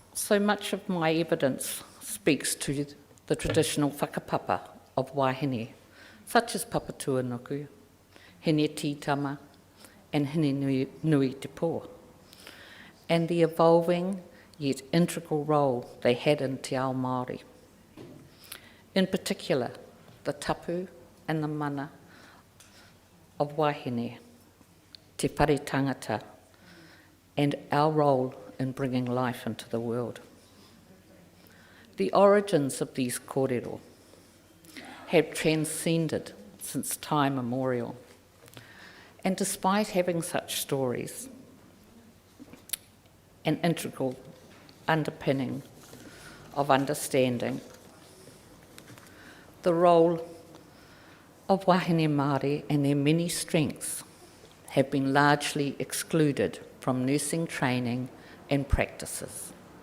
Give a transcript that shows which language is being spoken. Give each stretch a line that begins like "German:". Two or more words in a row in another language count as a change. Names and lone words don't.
English: So much of my evidence speaks to the traditional whakapapa of Wahine, such as Papa Tuanuku, Hene Titama, and Hene Nui Te Po, and the evolving yet integral role they had in
Māori: Te Ao Māori.
English: In particular, the tapu and the mana of Wahine,
Māori: te whare tangata,
English: and our role in bringing life into the world. The origins of these kōrero have transcended since time immemorial, and despite having such stories, an integral underpinning of understanding, the role of
Māori: Wahine Māori
English: and their many strengths have been largely excluded from nursing training and practices.